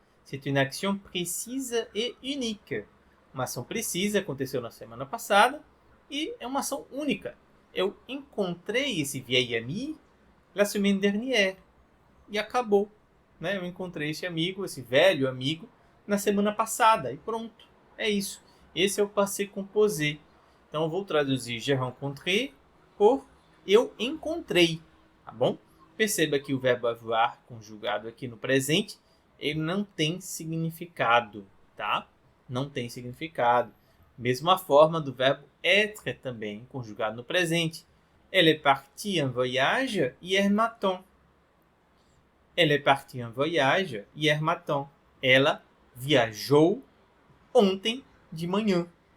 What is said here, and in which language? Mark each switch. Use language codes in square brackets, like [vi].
[fr] C'est une action précise et unique. [pt] Uma ação precisa aconteceu na semana passada e é uma ação única. Eu encontrei esse [fr] vieil ami la semaine dernière. [pt] E acabou. Né? Eu encontrei esse amigo, esse velho amigo, na semana passada. E pronto. É isso. Esse é o passé composé. Então eu vou traduzir [fr] j'ai rencontré [pt] por eu encontrei. Tá bom? Perceba que o verbo avoir, conjugado aqui no presente, ele não tem significado. Tá? Não tem significado. Mesma forma do verbo être também, conjugado no presente. [fr] Elle est partie en voyage hier matin. Elle est partie en voyage hier matin. [pt] Ela viajou ontem de manhã.